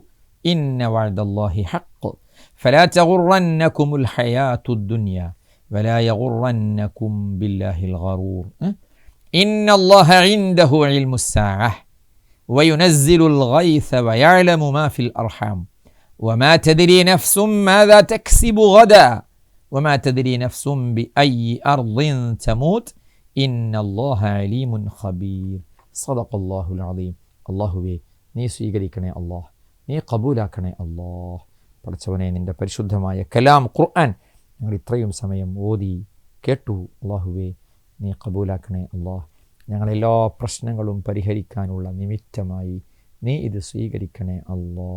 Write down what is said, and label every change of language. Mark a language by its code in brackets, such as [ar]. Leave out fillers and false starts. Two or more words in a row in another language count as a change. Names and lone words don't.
[ar] إن وعد الله حق فلا تغرنكم الحياة الدنيا ولا يغرنكم بالله الغرور. إن الله عنده علم الساعة وينزل الغيث ويعلم ما في الأرحام وما تدري نفس ماذا تكسب غدا وما تدري نفس بأي أرض تموت إن الله عليم خبير صدق الله العظيم. [ml] അല്ലാഹുവേ, നീ സ്വീകരിക്കണേ അല്ലാഹ്, നീ കബൂലാക്കണേ അല്ലാഹ്. പഠിച്ചവനെ, നിൻ്റെ പരിശുദ്ധമായ കലാം ഖുർആൻ ഞങ്ങൾ ഇത്രയും സമയം ഓതി കേട്ടു. അല്ലാഹുവേ, നീ കബൂലാക്കണേ അല്ലാഹ്. ഞങ്ങളെല്ലാ പ്രശ്നങ്ങളും പരിഹരിക്കാനുള്ള നിമിത്തമായി നീ ഇത് സ്വീകരിക്കണേ അല്ലാഹ്.